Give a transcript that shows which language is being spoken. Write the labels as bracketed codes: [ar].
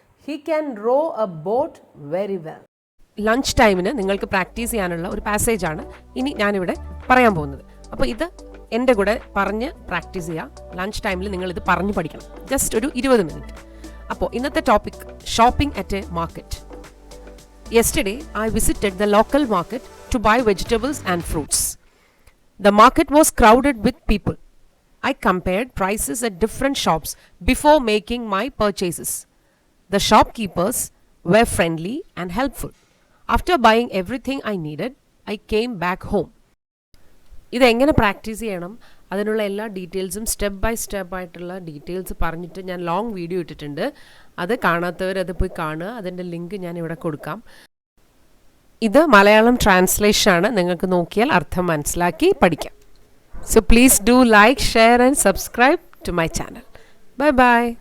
[en] He can row a boat very well. [ml] Lunch ടൈമിന് നിങ്ങൾക്ക് practice ചെയ്യാനുള്ള ഒരു പാസേജാണ് ഇനി ഞാനിവിടെ പറയാൻ പോകുന്നത്. അപ്പോൾ ഇത് എൻ്റെ കൂടെ പറഞ്ഞ് പ്രാക്ടീസ് ചെയ്യാം. ലഞ്ച് ടൈമിൽ നിങ്ങളിത് പറഞ്ഞു പഠിക്കണം, ജസ്റ്റ് ഒരു 20 മിനിറ്റ്. അപ്പോൾ ഇന്നത്തെ topic, [en] Shopping at a market. Yesterday, I visited the local market to buy vegetables and fruits. The market was crowded with people. I compared prices at different shops before making my purchases. The shopkeepers were friendly and helpful. After buying everything I needed, I came back home. [ml] ഇതെങ്ങനെ practice ചെയ്യണം, അതിനുള്ള എല്ലാ ഡീറ്റെയിൽസും step by step ആയിട്ടുള്ള details പറഞ്ഞിട്ട് ഞാൻ long video ഇട്ടിട്ടുണ്ട്. അത് കാണാത്തവർ അത് പോയി കാണുക. അതിൻ്റെ ലിങ്ക് ഞാൻ ഇവിടെ കൊടുക്കാം. ഇത് മലയാളം ട്രാൻസ്ലേഷൻ ആണ്, നിങ്ങൾക്ക് നോക്കിയാൽ അർത്ഥം മനസ്സിലാക്കി പഠിക്കാം. [en] So please do like, share and subscribe to my channel. Bye bye.